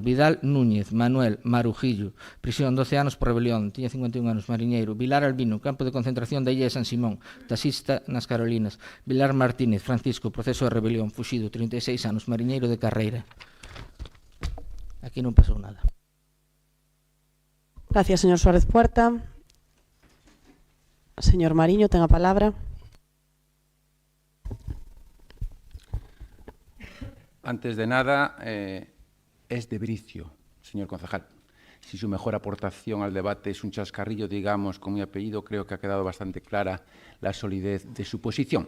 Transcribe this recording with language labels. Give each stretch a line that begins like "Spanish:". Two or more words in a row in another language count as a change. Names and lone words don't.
Galician: Vidal Núñez Manuel Marujillo, prisión 12 anos por rebelión, tiña 51 anos, mariñeiro. Vilar Albino, campo de concentración da illa de San Simón, taxista nas Carolinas. Vilar Martínez Francisco, proceso de rebelión, fuxido, 36 anos, mariñeiro de carreira. Aquí non pasou nada.
Spanish: Gracias, señor Suárez Puerta.
Galician: Señor Mariño, ten a palabra.
Spanish: Antes de nada, es de Bricio, señor concejal. Si su mejor aportación al debate es un chascarrillo, digamos, con mi apellido, creo que ha quedado bastante clara la solidez de su posición.